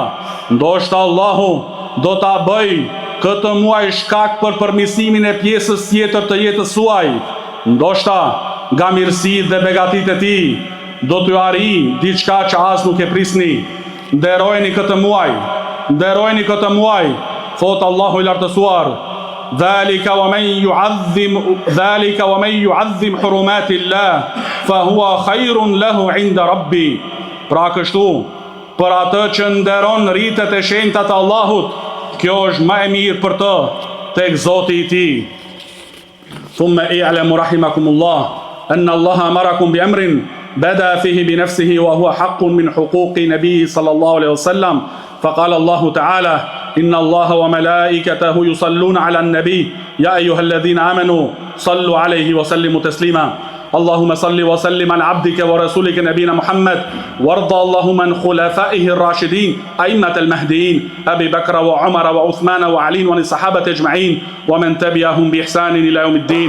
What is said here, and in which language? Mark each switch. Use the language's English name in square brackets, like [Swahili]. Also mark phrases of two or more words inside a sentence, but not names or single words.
[Albanian] Ndoshta Allahu do ta bëj këtë muaj shkak për përmirësimin e pjesës tjetër të jetës suaj. Ndoshta nga mirësitë dhe begatitë e tij do t'ju arrijë diçka që as nuk e prisni. Nderojeni këtë muaj, nderojeni këtë muaj, thot Allahu I lartësuar: [Arabic] ذلك ومن يعظم حرمات الله فهو خير له عند ربه. [Albanian] Pra kështu, për atë që nderon rritet e shenjta të Allahut, kjo është më e mirë për të tek Zoti I tij. [Arabic] ثم اعلموا رحمكم الله أن الله أمركم بأمر بدأ فيه بنفسه وهو حق من حقوق النبي صلى الله عليه وسلم. فقال الله تعالى: إن الله وملائكته يصلون على النبي يا أيها الذين آمنوا صلوا عليه وسلموا تسليما. اللهم صل وسلم على عبدك ورسولك نبينا محمد، وارض اللهم عن خلفائه الراشدين أئمة المهديين أبي بكر وعمر وعثمان وعلي وعن الصحابة أجمعين ومن تبعهم بإحسان إلى يوم الدين.